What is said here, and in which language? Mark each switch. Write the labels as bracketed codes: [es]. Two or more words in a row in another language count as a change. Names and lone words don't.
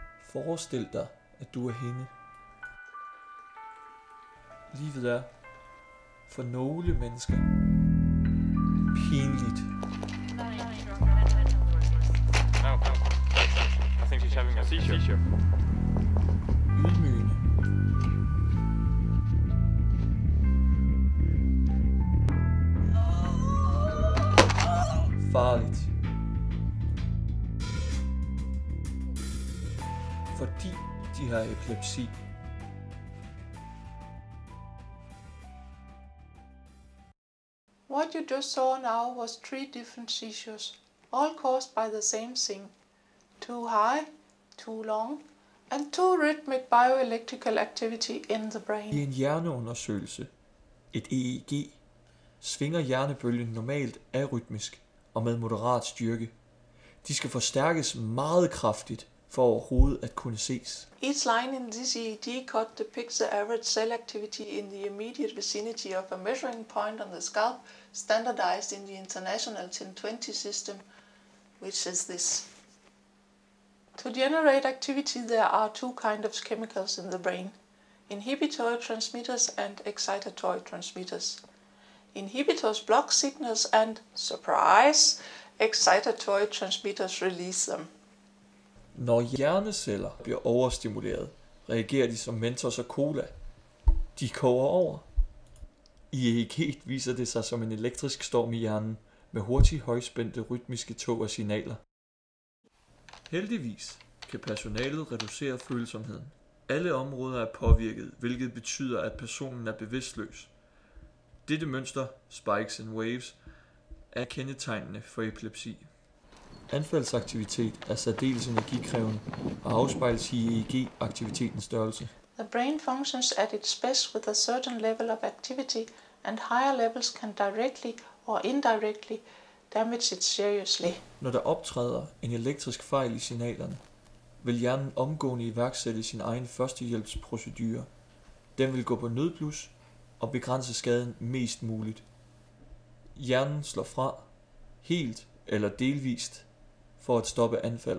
[da] Forestil dig, at du er hende. Livet er, for nogle mennesker, pinligt. [en] No. I think she's having a seizure. [da] Ydmygende. Farligt. Fordi de har epilepsi. [en] What you just saw now was 3 different seizures, all caused by the same thing. Too high, too long, and too rhythmic bioelectrical activity in the brain. [da] I en hjerneundersøgelse, et EEG, svinger hjernebølgen normalt arytmisk og med moderat styrke. De skal forstærkes meget kraftigt for overhovedet at kunne ses. [en] Each line in this EEG cut depicts the average cell activity in the immediate vicinity of a measuring point on the scalp, standardized in the International 1020 system, which is this. To generate activity, there are 2 kinds of chemicals in the brain: inhibitory transmitters and excitatory transmitters. Inhibitors block signals and, surprise, excitatory transmitters release them. [da] Når hjerneceller bliver overstimuleret, reagerer de som Mentos og Cola. De koger over. I EEG viser det sig som en elektrisk storm i hjernen med hurtigt højspændte rytmiske tog af signaler. Heldigvis kan personalet reducere følsomheden. Alle områder er påvirket, hvilket betyder, at personen er bevidstløs. Dette mønster, [en] spikes and waves, [da] er kendetegnende for epilepsi. Anfaldsaktivitet er særdeles energikrævende og afspejles i EEG-aktivitetens størrelse. [en] The brain functions at its best with a certain level of activity, and higher levels can directly or indirectly damage it seriously. [da] Når der optræder en elektrisk fejl i signalerne, vil hjernen omgående iværksætte sin egen førstehjælpsprocedure. Den vil gå på nødblus og begrænse skaden mest muligt. Hjernen slår fra, helt eller delvist, for at stoppe anfaldet.